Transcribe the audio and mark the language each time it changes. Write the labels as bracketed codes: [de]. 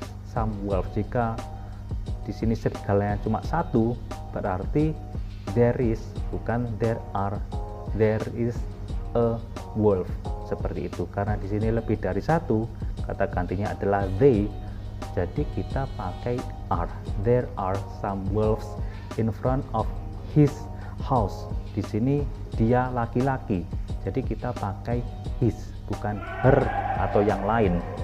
[en] Some wolves. [id] Jika di sini serigalanya cuma satu, berarti there is, bukan there are. [en] There is a wolf, [id] seperti itu. Karena di sini lebih dari satu, kata gantinya adalah they, jadi kita pakai are. [en] There are some wolves in front of his house. [id] Di sini dia laki-laki, jadi kita pakai his, bukan her atau yang lain.